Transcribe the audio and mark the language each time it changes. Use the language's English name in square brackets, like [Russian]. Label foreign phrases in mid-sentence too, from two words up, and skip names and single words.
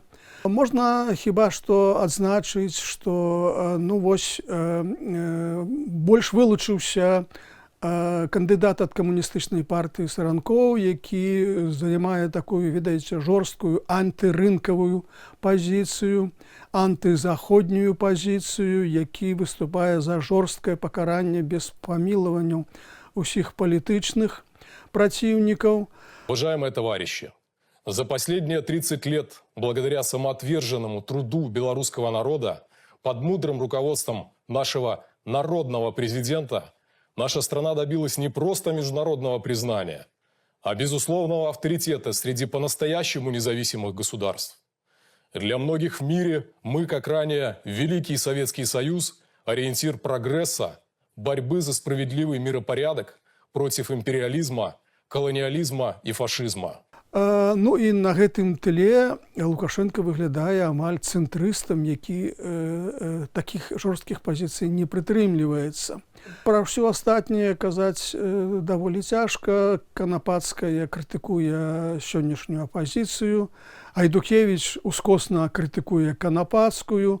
[Belarusian] Можна хіба што адзначыць, што больш вылучыўся кандыдат ад камуністычнай партыі Саранкоў, які займае такую, ведаеце, жорсткую антырынкавую пазіцыю, антызаходнюю пазіцыю, які выступае за жорсткае пакаранне без памілаванняў усіх [Russian] политичных противников. Уважаемые товарищи, за последние 30 лет, благодаря самоотверженному труду белорусского народа, под мудрым руководством нашего народного президента, наша страна добилась не просто международного признания, а безусловного авторитета среди по-настоящему независимых государств. Для многих в мире мы, как ранее Великий Советский Союз, ориентир прогресса, борьбы за справедливый миропорядок против империализма, колониализма и фашизма. [Belarusian] Ну і на гэтым тле Лукашенко выглядае амаль цэнтрыстам, які такіх жорсткіх пазіцый не прытрымліваецца. Пра ўсё астатняе казаць даволі цяжка. Канапацкая крытыкуе сённяшнюю апазіцыю, Айдукевіч ускосна крытыкуе Канапацкую.